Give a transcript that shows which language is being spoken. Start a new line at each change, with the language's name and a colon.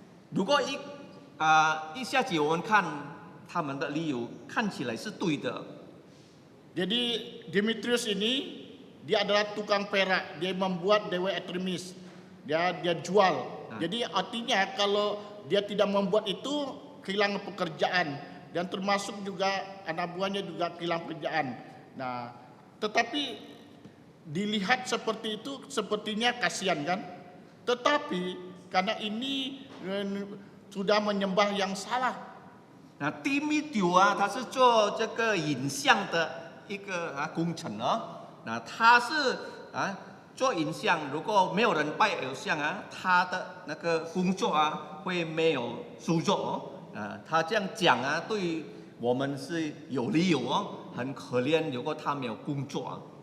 Chinese: 如果一下子我们看他们的理由看起来是对的，
Indonesian: Jadi Demetrius ini dia adalah tukang perak, dia membuat Dewi Artemis, dia jual. Jadi artinya kalau dia tidak membuat itu kehilangan pekerjaan dan termasuk juga anak buahnya juga kehilangan pekerjaan. Nah, tetapi dilihat seperti itu sepertinya kasihan kan? Tetapi karena ini sudah menyembah yang salah.
Chinese: 那提米丢他是做这个影像的一个工程那他是做影像，如果没有人拜偶像他的那个工作会没有收入他这样讲对我们是有理由很可怜，如果他没有工作